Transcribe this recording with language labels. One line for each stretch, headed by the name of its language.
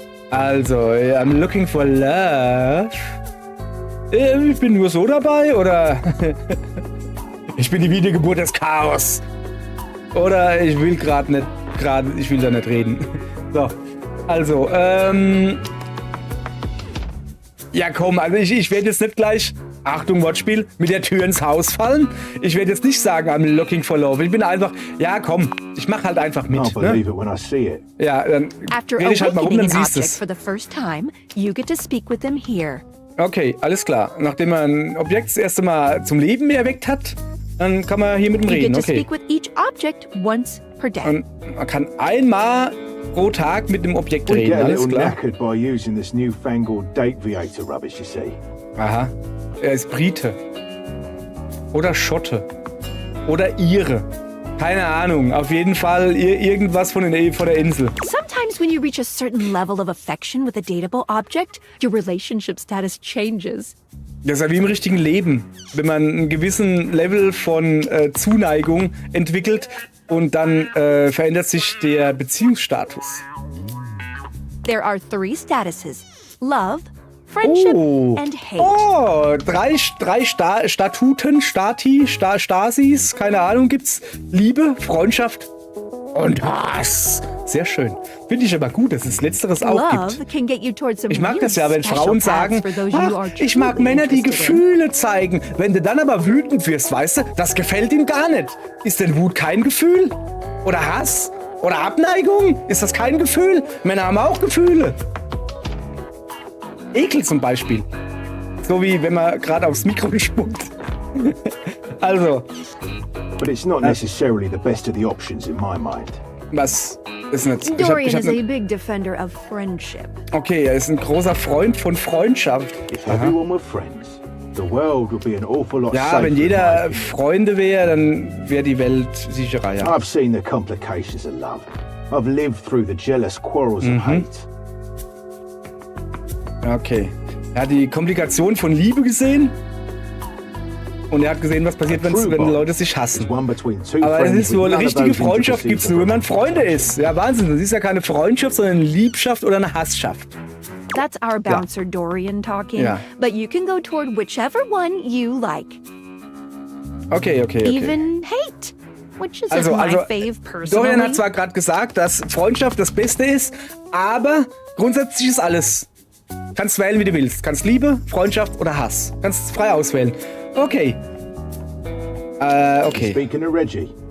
English: Also, I'm looking for love.
German: Ich bin nur so dabei, oder? Ich bin die Wiedergeburt des Chaos. Oder ich will ich will da nicht reden. So, also, ja komm, also ich werde jetzt nicht gleich, Achtung Wortspiel, mit der Tür ins Haus fallen. Ich werde jetzt nicht sagen,
English: I'm looking for love.
German: Ich bin einfach, ja komm, ich mach halt einfach mit.
English: I'll believe it when I see it.
German: Ja, dann rede ich halt mal rum, dann siehst du es.
English: For the first time, you get to speak with them here.
German: Okay, alles klar. Nachdem man ein Objekt das erste Mal zum Leben erweckt hat, dann kann man hier mit ihm reden. Okay.
English: Speak with each object once per day.
German: Und man kann einmal pro Tag mit dem Objekt reden, alles klar.
English: By using this newfangled date Viator rubbish, you see.
German: Aha. Er ist Brite. Oder Schotte. Oder Ire. Keine Ahnung. Auf jeden Fall irgendwas von der Insel.
English: Sometimes when you reach a certain level of affection with a dateable object, your relationship status changes.
German: Das ist ja wie im richtigen Leben. Wenn man einen gewissen Level von Zuneigung entwickelt und dann verändert sich der Beziehungsstatus.
English: There are 3 statuses. Love, friendship and hate.
German: Oh, drei Statuten, Stasis, keine Ahnung, gibt's. Liebe, Freundschaft und Hass. Sehr schön. Finde ich aber gut, dass es Letzteres auch gibt. Ich mag das ja, wenn Frauen sagen, ich mag Männer, die Gefühle zeigen. Wenn du dann aber wütend wirst, weißt du, das gefällt ihm gar nicht. Ist denn Wut kein Gefühl? Oder Hass? Oder Abneigung? Ist das kein Gefühl? Männer haben auch Gefühle. Ekel zum Beispiel. So wie wenn man gerade aufs Mikro spuckt. Also.
English: But it's not necessarily the best of the options in my mind.
German: Was ist nicht?
English: Dorian is a big defender of friendship.
German: Okay, er ist ein großer Freund von Freundschaft.
English: If everyone were friends, the world would be an awful lot safer.
German: Ja, wenn jeder Freunde wäre, dann wäre die Welt sicherer, ja.
English: I've seen the complications of love. I've lived through the jealous quarrels of hate. Okay.
German: Er hat die Komplikation von Liebe gesehen. Und er hat gesehen, was passiert, wenn Leute sich hassen. Aber es ist so, eine richtige Freundschaft gibt es nur, wenn man Freunde ist. Ja, Wahnsinn. Das ist ja keine Freundschaft, sondern eine Liebschaft oder eine Hasschaft.
English: That's our bouncer Dorian talking.
German: Ja.
English: But you can go toward whichever one you like. Okay. Even hate. Which is also, my fave personally.
German: Dorian hat zwar gerade gesagt, dass Freundschaft das Beste ist, aber grundsätzlich ist alles. Kannst wählen, wie du willst. Kannst Liebe, Freundschaft oder Hass. Kannst frei auswählen. Okay. Okay.
English: Speaking of Reggie.